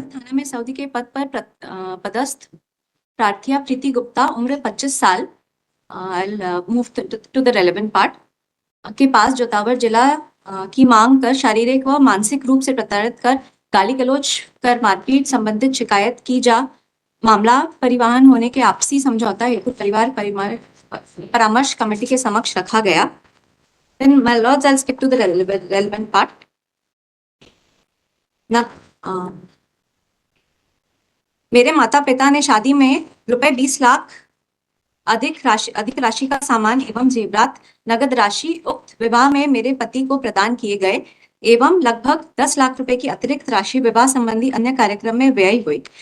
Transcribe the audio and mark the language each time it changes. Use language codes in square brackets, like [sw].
[hi] थाना में सऊदी के पद पर पदस्थ प्रार्थिया प्रीति गुप्ता उम्र 25 साल, [en] move to the relevant part, [hi] के पास जोतावर जिला की मांग कर शारीरिक व मानसिक रूप से प्रताड़ित कर गाली गलौज कर मारपीट संबंधित शिकायत की जा मामला परिवहन होने के आपसी समझौता हेतु परिवार परामर्श कमेटी के समक्ष रखा गया. [en] Then my lords, I'll skip to the relevant part. [hi] Now, मेरे माता पिता ने शादी में रुपए 20 लाख अधिक राशि का सामान एवं जेवरात नगद राशि उक्त विवाह में मेरे पति को प्रदान किए गए एवं लगभग 10 लाख रुपए की अतिरिक्त राशि विवाह संबंधी अन्य कार्यक्रम में व्यय हुई.